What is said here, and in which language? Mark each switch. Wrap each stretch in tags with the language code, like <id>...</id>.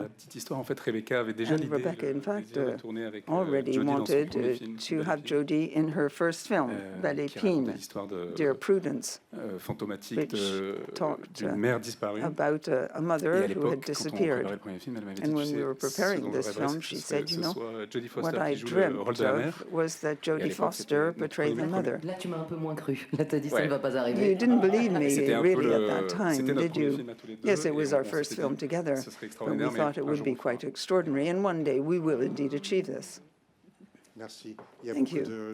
<en>And Rebecca, in fact, already wanted to have Jodie in her first film, Belle Épine, Dear Prudence, which talked about a mother who had disappeared. And when we were preparing this film, she said, you know, what I dreamt of was that Jodie Foster portray the mother.</en> <fr>Là, tu m'as un peu moins cru. Là, t'as dit ça ne va pas arriver.</fr> <en>You didn't believe me really at that time, did you? Yes, it was our first film together, but we thought it would be quite extraordinary, and one day we will indeed achieve this. Thank you.</en>